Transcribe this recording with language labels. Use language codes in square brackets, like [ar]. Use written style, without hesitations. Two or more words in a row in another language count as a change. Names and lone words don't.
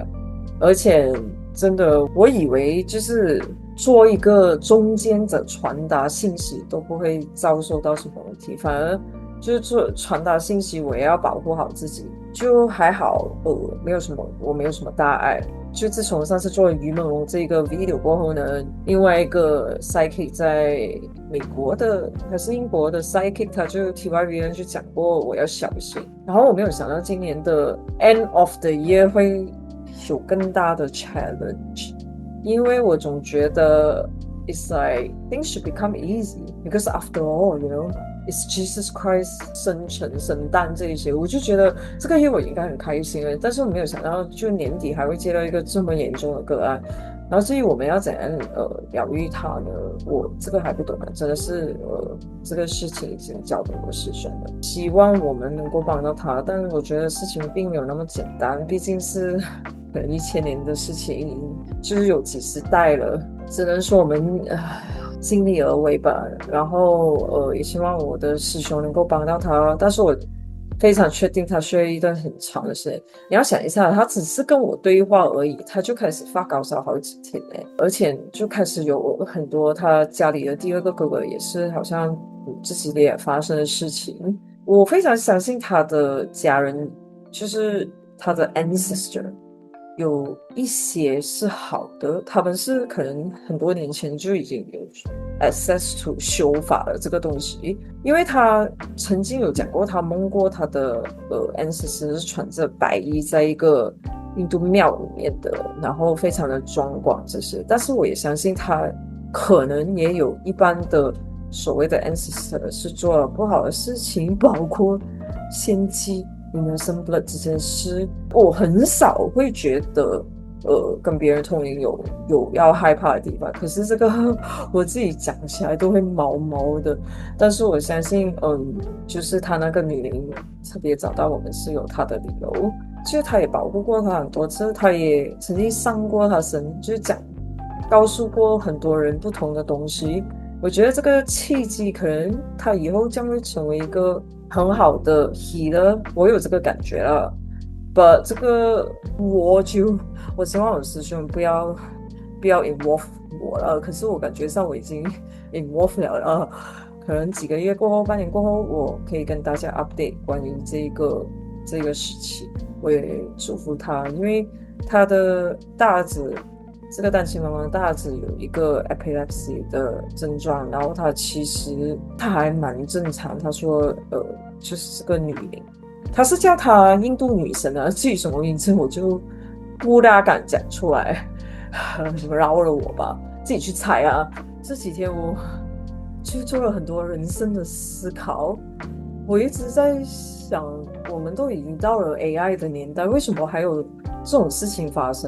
[zh] 而且真的我以為就是做一個中間者傳達信息都不會遭受到什麼問題，反而就是做傳達信息我也要保護好自己，就還好我沒有什麼大礙。就自從上次做了於夢龍這個 video 過後呢，另外一個 psychic 在美國的還是英國的 psychic 他就 TYVN 就講過我要小心。然後我沒有想到今年的 [en] end of the year [zh] 會有更大的 challenge， 因為我總覺得 [en] it's like things should become easy because after all you know Is Jesus Christ [zh] 生辰生誕這一些，我就覺得這個月我應該很開心了，但是我沒有想到就年底還會接到一個這麼嚴重的個案。然後至於我們要怎樣療癒他呢？我這個還不懂，真的是這個事情已經交給我師兄了。希望我們能夠幫到他，但我覺得事情並沒有那麼簡單，畢竟是可能1000年的事情，就是有幾十代了，只能說我們盡力而為吧。然後也希望我的師兄能夠幫到他，但是我非常確定他需要一段很長的時間。你要想一下，他只是跟我對話而已，他就開始發高燒好幾天而且就開始有很多他家裡的第二個哥哥也是好像自己也發生的事情。我非常相信他的家人，就是他的 ancestor 有一些是好的，他們是可能很多年前就已經有 [en] access to [zh] 修法了这個東西，因為他曾經有講過，他夢過他的ancestor 是穿着白衣在一個印度廟裡面的，然後非常的莊廣這些。但是我也相信他可能也有一般的所謂的 ancestor 是做了不好的事情，包括獻祭 [en] innocent blood [zh] 這件事。我很少會覺得跟別人通靈有要害怕的地方，可是這個我自己講起來都會毛毛的。但是我相信就是他那個女靈特別找到我們是有他的理由，就是他也保護過他很多次，他也曾經上過他身，就是告訴過很多人不同的東西。我覺得這個契機可能他以後將會成為一個很好的 healer， 我有這個感覺了。But 這個我希望我師兄不要 involve 我了，可是我感覺上我已經 involve 了。可能幾個月過後，半年過後，我可以跟大家 update 關於這個事情。我也祝福他，因為他的大兒子，這個單親媽媽的大兒子有一個 epilepsy 的症狀，然後他其實他還蠻正常，他說就是這個女靈。他是叫她印度女神啊，至於什麼名字我就不大敢講出來，饒了我吧，自己去猜啊。這幾天我就做了很多人生的思考，我一直在想，我們都已經到了 AI 的年代，為什麼還有這種事情發生？